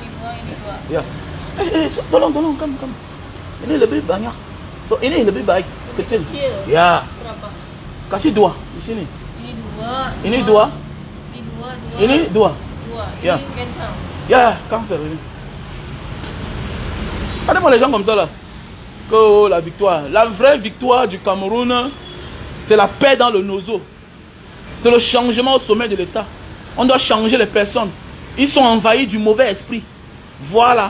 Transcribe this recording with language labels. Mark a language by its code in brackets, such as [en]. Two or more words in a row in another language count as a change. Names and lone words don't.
[id] Ini 2. Ya. Tolong, kamu. Ini lebih banyak. So, ini lebih baik, kecil. Ya. Berapa? Kasih 2 di sini. Ini 2. Ini 2. Ini 2. Ini 2. Ya. Ini cancel. Ya, cancel ini. [fr] Regardez-moi les gens comme ça là. Que la victoire. La vraie victoire du Cameroun, c'est la paix dans le nozo. C'est le changement au sommet de l'État. On doit changer les personnes. Ils sont envahis du mauvais esprit. Voilà.